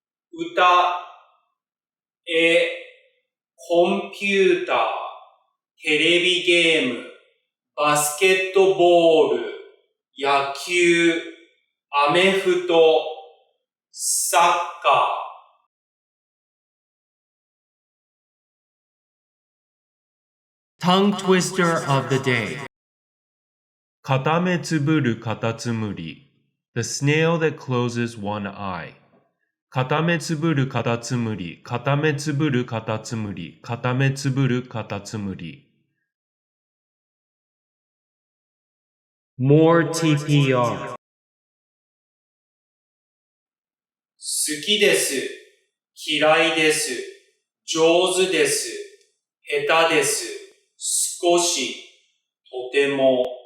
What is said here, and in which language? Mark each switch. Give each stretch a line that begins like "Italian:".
Japanese: 歌、絵、コンピューター、テレビゲーム、バスケットボール、野球、アメフト、サッカー。
English: Tongue twister of the day.
Japanese: 片目つぶるカタツムリ
English: The snail that closes one eye.
Japanese: 片目つぶるカタツムリ、片目つぶるカタツムリ、片目つぶるカタツムリ。
English: More TPR.
Japanese: 好きです。嫌いです。上手です。下手です。少し。とても。